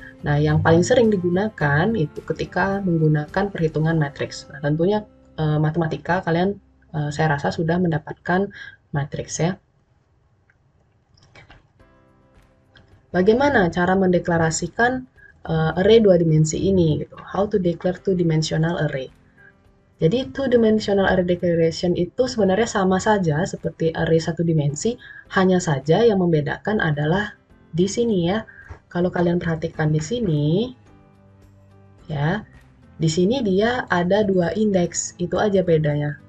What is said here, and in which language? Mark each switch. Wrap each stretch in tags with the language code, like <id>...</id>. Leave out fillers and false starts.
<id>Nah, yang paling sering digunakan itu ketika menggunakan perhitungan matriks. Nah, tentunya matematika kalian saya rasa sudah mendapatkan matriks ya. Bagaimana cara mendeklarasikan array dua dimensi ini gitu?</id> <en>How to declare two-dimensional array?</en> <id>Jadi two-dimensional array declaration itu sebenarnya sama saja seperti array satu dimensi, hanya saja yang membedakan adalah di sini ya. Kalau kalian perhatikan di sini, ya, di sini dia ada dua indeks, itu aja bedanya.</id>